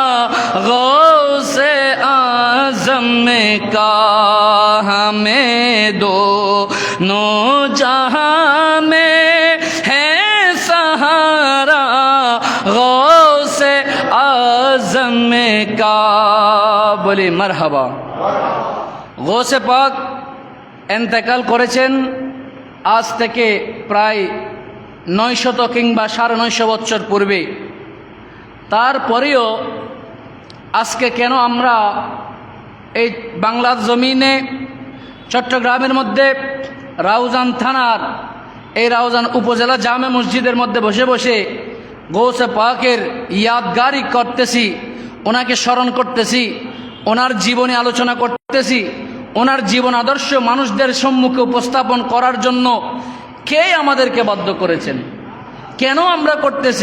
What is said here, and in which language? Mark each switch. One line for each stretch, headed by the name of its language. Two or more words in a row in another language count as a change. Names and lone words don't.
Urdu: غوث اعظم کا، ہمیں دونوں جہاں میں ہے سہارا غوث اعظم کا،
Bangla: বলি মারহাবা। গৌসে পাক এন্তেকাল করেছেন আজ থেকে প্রায় 900 কিংবা 950 বছর পূর্বে। তারপরেও আজকে কেন আমরা এই বাংলার জমিনে চট্টগ্রামের মধ্যে রাউজান থানার এই রাউজান উপজেলা জামে মসজিদের মধ্যে বসে বসে গৌসে পাকের ইয়াদগারি করতেছি, ওনাকে স্মরণ করতেছি, ওনার জীবনী আলোচনা করতেছি, ওনার জীবন আদর্শ মানুষদের সম্মুখে উপস্থাপন করার জন্য কে আমাদেরকে বাধ্য করেছেন, কেন আমরা করতেছি?